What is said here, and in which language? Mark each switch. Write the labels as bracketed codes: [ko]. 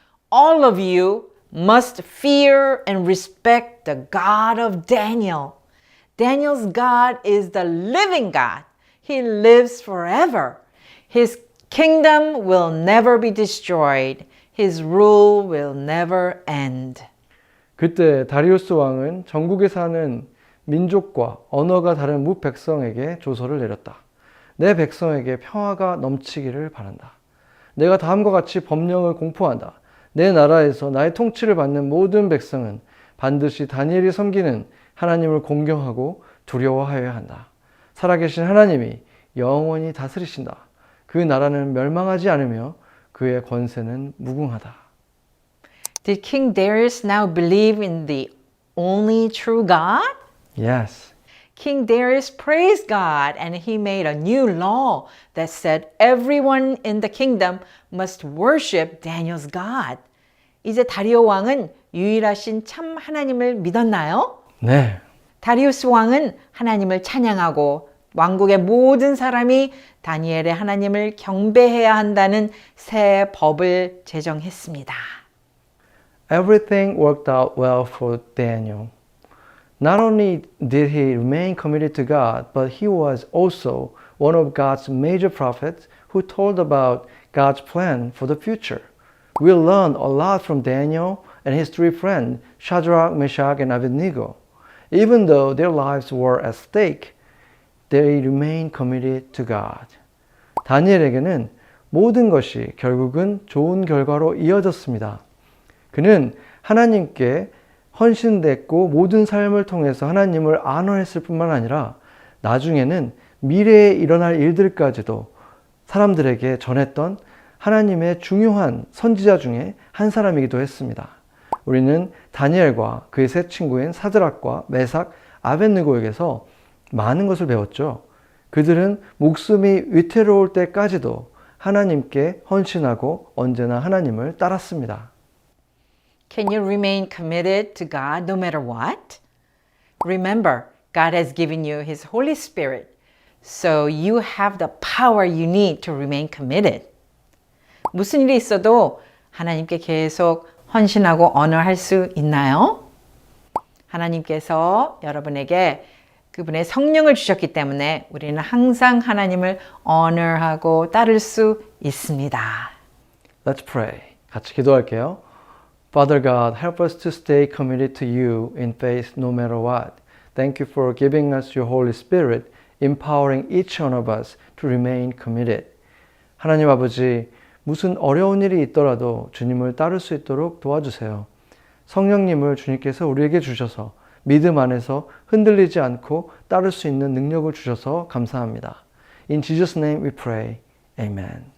[en] All of you must fear and respect the God of Daniel. Daniel's God is the living God. He lives forever. His kingdom will never be destroyed. His rule will never end. [ko] 그때 다리우스 왕은 전국에 사는 민족과 언어가 다른 무백성에게 조서를 내렸다. 내 백성에게 평화가 넘치기를 바란다. 내가 다음과 같이 법령을 공포한다. 내 나라에서 나의 통치를 받는 모든 백성은 반드시 다니엘이 섬기는 하나님을 공경하고 두려워하여야 한다. 살아계신 하나님이 영원히 다스리신다. 그 나라는 멸망하지 않으며 그의 권세는 무궁하다. [en] Did King Darius now believe in the only true God? Yes. King Darius praised God and he made a new law that said everyone in the kingdom must worship Daniel's God. [ko] 이제 다리오 왕은 유일하신 참 하나님을 믿었나요? 네. 다리우스 왕은 하나님을 찬양하고 왕국의 모든 사람이 다니엘의 하나님을 경배해야 한다는 새 법을 제정했습니다. [en] Everything worked out well for Daniel. Not only did he remain committed to God, but he was also one of God's major prophets who told about God's plan for the future. We learned a lot from Daniel and his three friends, Shadrach, Meshach, and Abednego. Even though their lives were at stake, they remained committed to God. [ko] 다니엘에게는 모든 것이 결국은 좋은 결과로 이어졌습니다. 그는 하나님께 헌신됐고 모든 삶을 통해서 하나님을 안원했을 뿐만 아니라 나중에는 미래에 일어날 일들까지도 사람들에게 전했던 하나님의 중요한 선지자 중에 한 사람이기도 했습니다. 우리는 다니엘과 그의 세 친구인 사드락과 메삭, 아벳느고에게서 많은 것을 배웠죠. 그들은 목숨이 위태로울 때까지도 하나님께 헌신하고 언제나 하나님을 따랐습니다. [en] Can you remain committed to God no matter what? Remember, God has given you His Holy Spirit, so you have the power you need to remain committed. [ko] 무슨 일이 있어도 하나님께 계속 헌신하고 언어할 수 있나요? 하나님께서 여러분에게 그분의 성령을 주셨기 때문에 우리는 항상 하나님을 honor하고 따를 수 있습니다. Let's pray. 같이 기도할게요. [en] Father God, help us to stay committed to you in faith no matter what. Thank you for giving us your Holy Spirit, empowering each one of us to remain committed. [ko] 하나님 아버지, 무슨 어려운 일이 있더라도 주님을 따를 수 있도록 도와주세요. 성령님을 주님께서 우리에게 주셔서 믿음 안에서 흔들리지 않고 따를 수 있는 능력을 주셔서 감사합니다. [en] In Jesus' name we pray. Amen.